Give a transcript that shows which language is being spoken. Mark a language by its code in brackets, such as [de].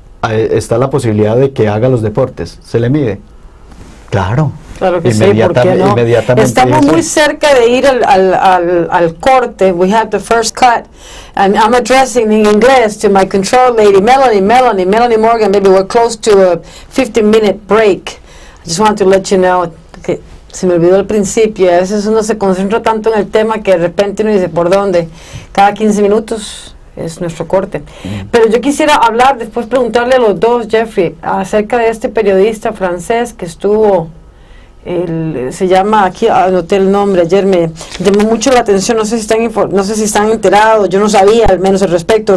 [es] Está la posibilidad de que haga los deportes, ¿se le mide? Claro que sí, ¿por qué no? Estamos muy cerca de ir al corte. [en] We have the first cut, and I'm addressing in English to my control lady, Melanie Morgan. Maybe we're close to a 15-minute break. I just want to let you know que se me olvidó al principio. [es] A veces uno se concentra tanto en el tema que de repente uno dice: ¿por dónde? Cada 15 minutos es nuestro corte. Pero yo quisiera hablar, después preguntarle a los dos, Jeffrey, acerca de este periodista francés que estuvo se llama, aquí anoté el nombre, ayer me llamó mucho la atención, no sé si están enterados, yo no sabía al menos al respecto.